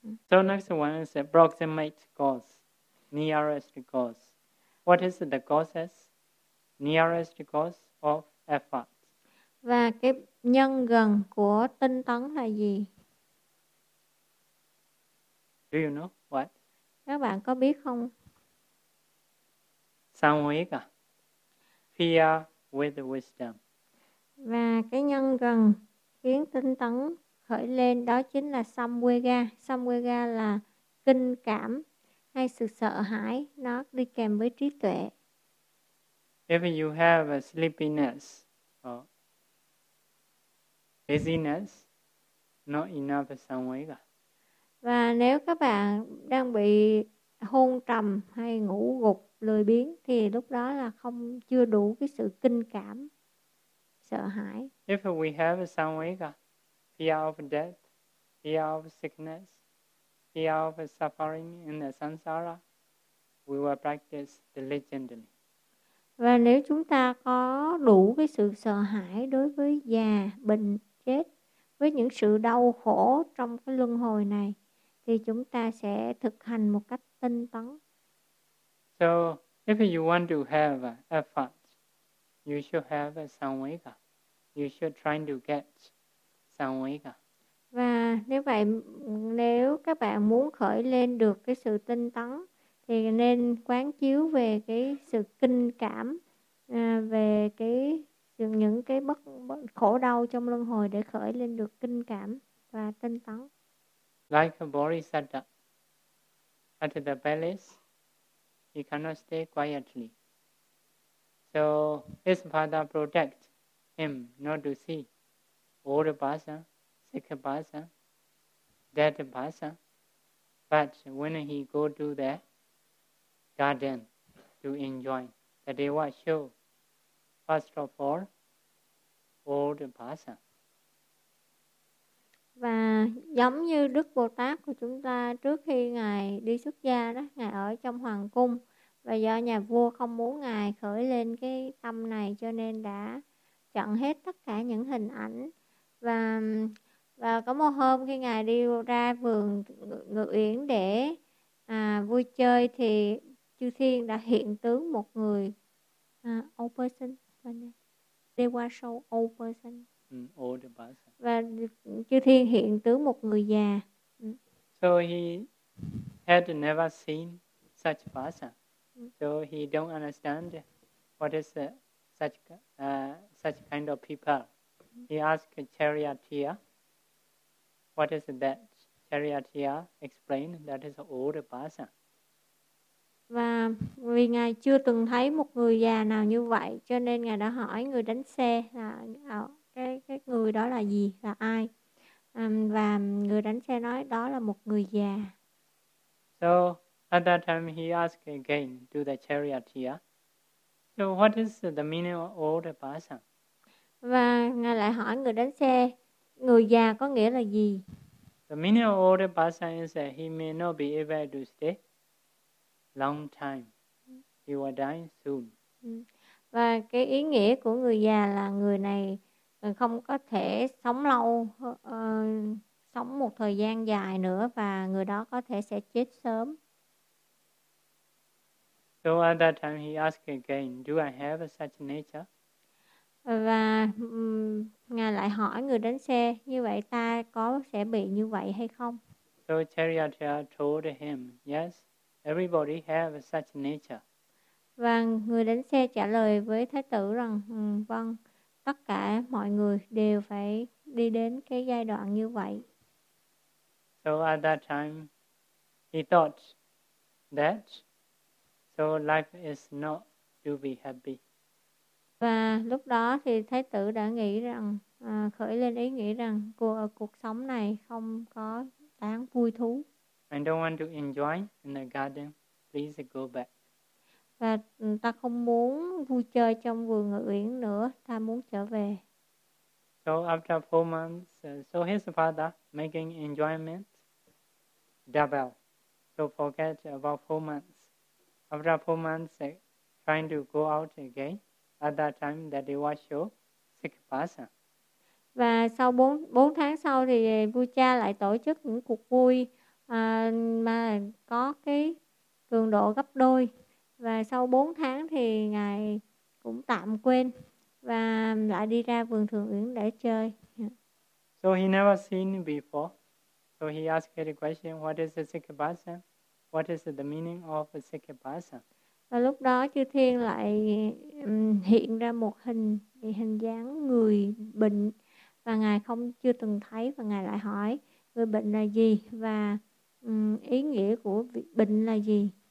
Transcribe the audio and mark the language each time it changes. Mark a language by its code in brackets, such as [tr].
[en] So next one is approximate cause, nearest cause. What is the causes, nearest cause of effort? [vi] Và cái nhân gần của tinh tấn là gì? [en] Do you know what? [vi] Các bạn có biết không? [en] Samvega. Fear with wisdom. [vi] Và cái nhân gần khiến tinh tấn khởi lên đó chính là Samvega. Samvega là kinh cảm hay sự sợ hãi. Nó đi kèm với trí tuệ. [en] If you have a sleepiness or busyness, not enough samvega. [vi] Và nếu các bạn đang bị hôn trầm hay ngủ gục, lười biếng thì lúc đó là không chưa đủ cái sự kinh cảm, sợ hãi. [en] If we have a samvega, fear of death, fear of sickness, fear of suffering in the samsara, we will practice diligently. [vi] Và nếu chúng ta có đủ cái sự sợ hãi đối với già, bệnh, chết, với những sự đau khổ trong cái luân hồi này, thì chúng ta sẽ thực hành một cách tinh tấn. [en] So, if you want to have effort, you should have samvega. You should try to get samvega. [vi] Và nếu vậy, nếu các bạn muốn khởi lên được cái sự tinh tấn, thì nên quán chiếu về cái sự kinh cảm, về cái những cái bất, bất khổ đau trong luân hồi để khởi lên được kinh cảm và tinh tấn. [en] Like a bodhisattva at the palace, he cannot stay quietly. So his father protect him not to see old person, sick person, dead person. But when he go to the garden to enjoy, the deva show first of all old person. [vi] Và giống như Đức Bồ Tát của chúng ta trước khi Ngài đi xuất gia đó, Ngài ở trong hoàng cung. Và do nhà vua không muốn Ngài khởi lên cái tâm này cho nên đã chặn hết tất cả những hình ảnh. Và có một hôm khi Ngài đi ra vườn ngự uyển để vui chơi thì chư thiên đã hiện tướng một người [en] old person. They were so old person. Old person. [vi] Và chư thiên hiện tướng một người già. [en] So he had never seen such person. So he don't understand what is such kind of people. He asked charioteer, what is that? Charioteer explained that is old person. [vi] Và vì Ngài chưa từng thấy một người già nào như vậy, cho nên Ngài đã hỏi người đánh xe là cái người đó là gì, là ai. Và người đánh xe nói đó là một người già. [en] So, at that time he asked again to the charioteer, so what is the meaning of old person? [vi] Và Ngài lại hỏi người đánh xe, người già có nghĩa là gì? [en] The meaning of old person is that he may not be able to stay long time. He will die soon. [vi] Và cái ý nghĩa của người già là người này không có thể sống lâu, sống một thời gian dài nữa và người đó có thể sẽ chết sớm. [en] So at that time he asked again, do I have such nature? [vi] Và Ngài lại hỏi người đánh xe, như vậy ta có sẽ bị như vậy hay không? [en] So charioteer told him, yes, everybody have such nature. [vi] Và người đánh xe trả lời với Thái tử rằng, vâng, tất cả mọi người đều phải đi đến cái giai đoạn như vậy. [en] So at that time, he thought that so life is not to be happy. [vi] Và lúc đó thì Thái tử đã nghĩ rằng, khởi lên ý nghĩ rằng cuộc sống này không có đáng vui thú. [en] I don't want to enjoy in the garden. Please go back. [vi] Và ta không muốn vui chơi trong vườn ngự uyển nữa, ta muốn trở về. [en] So after 4 months, so his father making enjoyment double. So forget about 4 months. After 4 months, trying to go out again. At that time, that they were show sick person. [vi] Và sau 4 tháng sau thì vua cha lại tổ chức những cuộc vui mà có cái cường độ gấp đôi. Và sau 4 tháng thì Ngài cũng tạm quên và lại đi ra vườn thượng uyển để chơi. [en] So he never seen before. So he asked a question, what is a sick person? What is the meaning of a sick person? [vi] Và lúc đó chư thiên lại hiện ra một hình dáng người bệnh và Ngài không chưa từng thấy và Ngài lại hỏi người bệnh là gì và ý nghĩa của bệnh là gì.